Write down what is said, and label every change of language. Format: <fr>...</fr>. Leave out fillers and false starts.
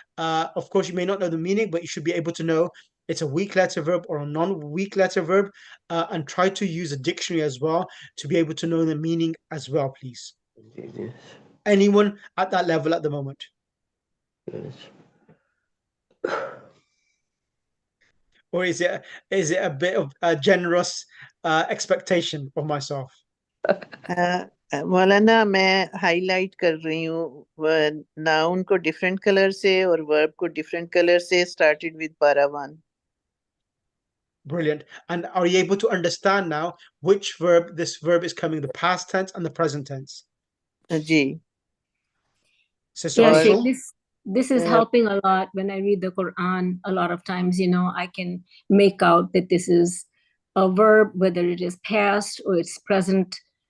<en>Of course, you may not know the meaning, but you should be able to know it's a weak letter verb or a non-weak letter verb, and try to use a dictionary as well to be able to know the meaning as well, please. Yes. Anyone at that level at the moment? Yes. Or is it a bit of a generous expectation of myself?</en> <hi>मौलाना मैं highlight कर रही हूँ noun को different colour से और verb को different colour से</hi> <en>Started with para 1. Brilliant. And are you able to understand now which verb this verb is coming, the past tense and the present tense?</en> <hi>Ji.</hi> <en>Sister Yeah, Faisal? Sheikh, this is helping a lot. When I read the Quran, a lot of times, I can make out that this is a verb, whether it is past or it's present.</en>